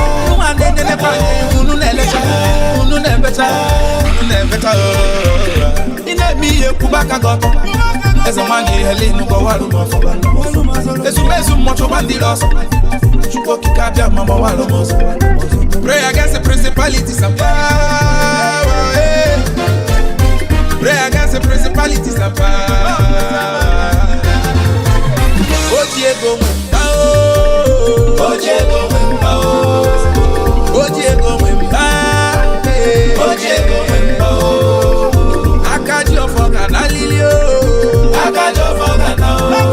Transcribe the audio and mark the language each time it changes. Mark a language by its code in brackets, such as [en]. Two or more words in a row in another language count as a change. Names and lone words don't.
[ig] Nwa na-enye n'ebe anyị, unu na-elecha, unu na-ebecha, unu na-ebecha, oh. Ị na-eme ihe, kwụba aka gị ọtọ. Eze nwanyị Helen, gbawarụ m ọsọ. Ezumezu mmụọ, chụba ndị ọsọ. Chukwu okike abịa ma gbawarụ m ọsọ. [en] Pray against the principalities and power, eh. Pray against the principalities and power. [ig] O ji ego nwe O ji ego nwe mba o. O ji ego nwe mba. O ji ego nwe mba o. Aka ji ọfọ ga na lili o. Aka ji ọfọ ga na o.